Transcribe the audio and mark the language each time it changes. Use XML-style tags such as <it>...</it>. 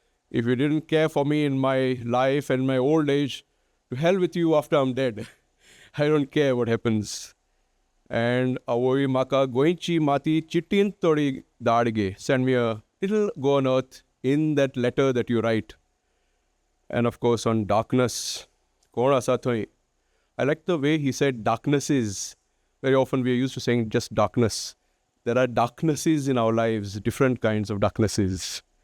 <en>If you didn't care for me in my life and my old age, to hell with you after I'm dead. I don't care what happens.</en> <kok>And avoi म्हाका गोंयची माती चिट्टीन थोडी धाड गे.</kok> <en>Send me a little go on earth in that letter that you write. And of course on darkness.</en> <kok>कोण आसा थंय?</kok> <en>I like the way he said darknesses. Very often we are used to saying just darkness. There are darknesses in our lives, different kinds of darknesses.</en>